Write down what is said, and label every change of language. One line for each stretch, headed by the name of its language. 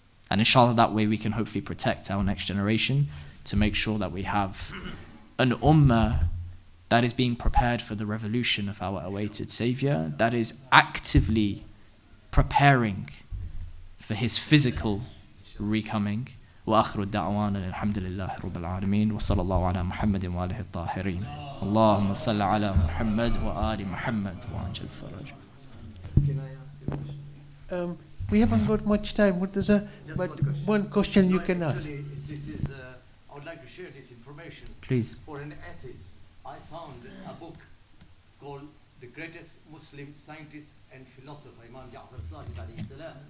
English: And inshallah, that way we can hopefully protect our next generation to make sure that we have an ummah that is being prepared for the revolution of our awaited Savior, that is actively preparing for his physical recoming.
Arabic: وآخر الدعوانا الحمد لله رب العالمين وصلى الله على محمد وآله الطاهرين اللهم صل على محمد وآل محمد وعجل فرج.
English: Can I ask a question? We haven't got much time. Just one question you can ask. Actually, this is, I would like to share this information. Please. For an atheist, I found a book called The Greatest Muslim Scientist and Philosopher, Imam Al-Jawad.